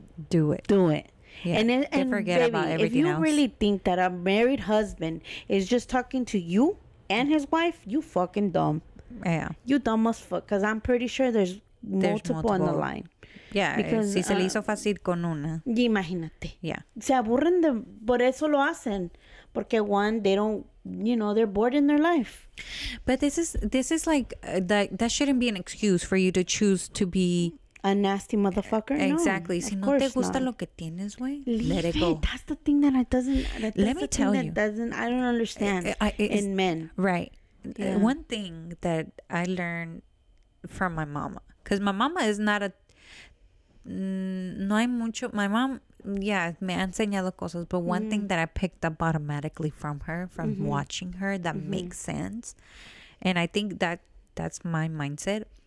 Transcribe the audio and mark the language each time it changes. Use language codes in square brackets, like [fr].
[en] do it. Yeah, and forget baby, about everything if you else. really think that a married husband is just talking to you and his wife, you fucking dumb. Yeah. You dumb as fuck, because I'm pretty sure there's multiple on the line. Yeah, because [es] si se le hizo fácil con una. Imagínate. [en] Yeah. [es] Se aburren por eso lo hacen. Porque [en] one, they don't, they're bored in their life. But this is like, that shouldn't be an excuse for you to choose to be a nasty motherfucker. Exactly. No, [es] si no te gusta lo que tienes, güey, [en] let it go. That's the thing that let me tell you. I don't understand in men. Right. Yeah. One thing that I learned from my mama, because my mama is not a [es] no hay mucho. [en] My mom, [es] me ha enseñado cosas, [en] but one thing that I picked up automatically from her, from watching her, that makes sense, and I think that's my mindset.